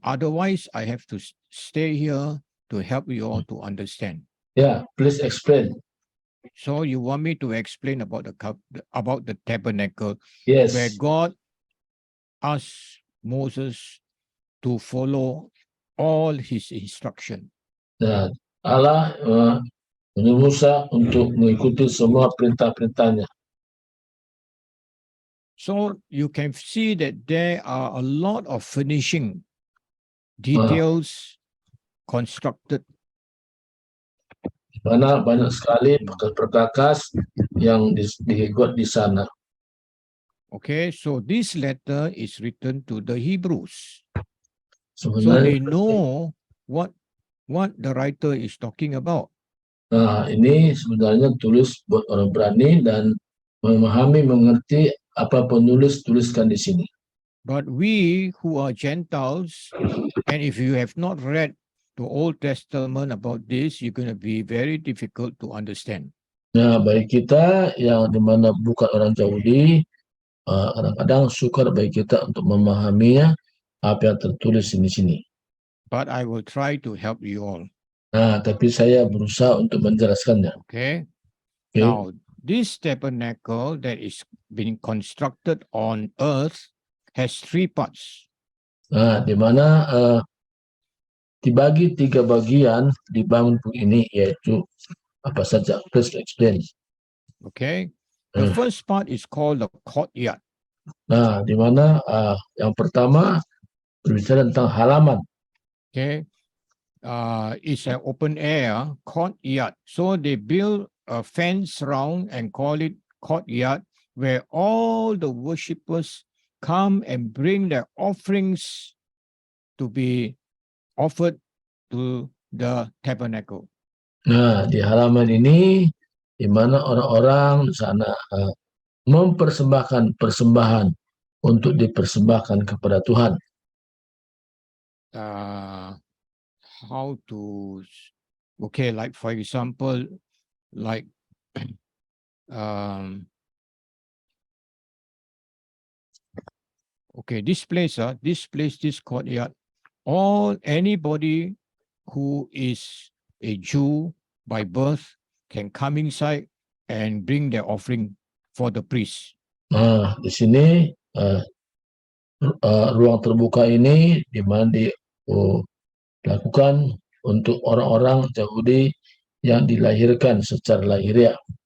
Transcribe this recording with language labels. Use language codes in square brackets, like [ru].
[en] Otherwise, I have to stay here to help you all to understand. Yeah, please explain. So you want me to explain about the tabernacle, Yes. where God asked Moses to follow all his instruction. [id] Nah, Allah menyuruh Musa untuk mengikuti semua perintah-perintahnya. [en] So you can see that there are a lot of finishing details constructed. [id] Karena banyak sekali perkakas yang dibuat di sana. [en] Okay, so this letter is written to the Hebrews. So [id] Sebenarnya, [en] they know what the writer is talking about. [id] nah, ini sebenarnya tulis buat orang berani dan memahami, mengerti apa penulis tuliskan di sini. [en] But we who are Gentiles, and if you have not read the Old Testament about this, you're going to be very difficult to understand. [id] Nah, bagi kita yang dimana bukan orang Yahudi, kadang-kadang sukar bagi kita untuk memahaminya apa yang tertulis di sini. [en] But I will try to help you all. [id] Nah, tapi saya berusaha untuk menjelaskannya. [en] Okay. Okay. Now, this tabernacle that is being constructed on earth has 3 parts. [id] Nah, di mana dibagi 3 bagian dibangun ini, yaitu apa saja? [en] Please explain. Okay. The first part is called the courtyard. [id] Nah, di mana yang pertama berbicara tentang halaman. [en] Okay. It's an open air courtyard. So they build a fence around and call it courtyard, where all the worshippers come and bring their offerings to be offered to the tabernacle. [id] Nah, di halaman ini di mana orang-orang di sana mempersembahkan persembahan untuk dipersembahkan kepada Tuhan. [en] How to, okay, like for example, like okay, this courtyard, anybody who is a Jew by birth can come inside and bring their offering for the priest. [id] Nah, di sini ruang terbuka ini di mana dilakukan untuk orang-orang Yahudi yang dilahirkan secara lahiriah.